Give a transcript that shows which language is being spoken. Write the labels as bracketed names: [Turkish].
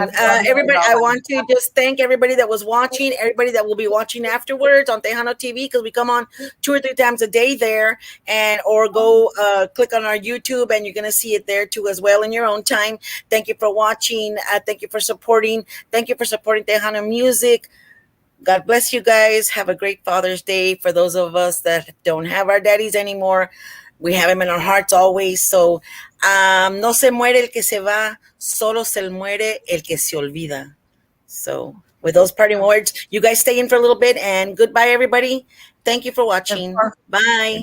[English] Everybody, I want to just thank everybody that was watching, everybody that will be watching afterwards on Tejano TV, because we come on 2 or 3 times a day there, or go click on our YouTube, and you're going to see it there too as well in your own time. Thank you for watching. Thank you for supporting. Thank you for supporting Tejano music. God bless you guys. Have a great Father's Day. For those of us that don't have our daddies anymore, we have him in our hearts always. [Spanish] So, no se muere el que se va, solo se muere el que se olvida. [English] So, with those parting words, you guys stay in for a little bit, and goodbye, everybody. Thank you for watching. Bye.